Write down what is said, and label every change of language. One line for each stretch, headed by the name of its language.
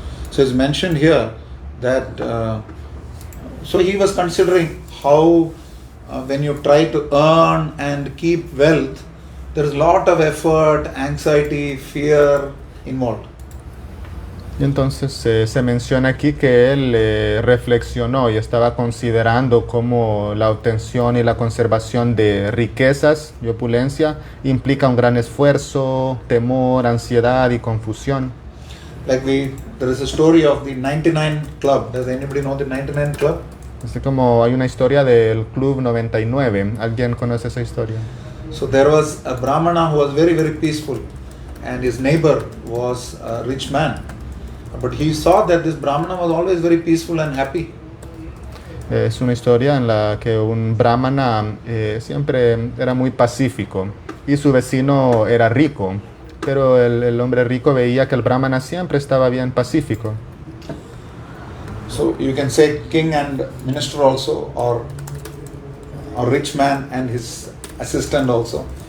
English: So it's mentioned here that so he was considering how when you try to earn and keep wealth, there is a lot of effort, anxiety, fear involved.
Spanish: Y entonces se menciona aquí que él reflexionó y estaba considerando cómo la obtención y la conservación de riquezas y opulencia implica un gran esfuerzo, temor, ansiedad y confusión.
English: Like there is a story of the 99 Club. Does anybody know the 99 Club?
Spanish: Así como hay una historia del Club 99. ¿Alguien conoce esa historia?
English: So there was a Brahmana who was very, very peaceful, and his neighbor was a rich man. But he saw that this Brahmana was always very peaceful and happy.
Spanish: Es una historia en la que un brahmana siempre era muy pacífico y su vecino era rico, pero el hombre rico veía que el brahmana siempre estaba bien pacífico.
English: So you can say king and minister also, or rich man and his assistant also.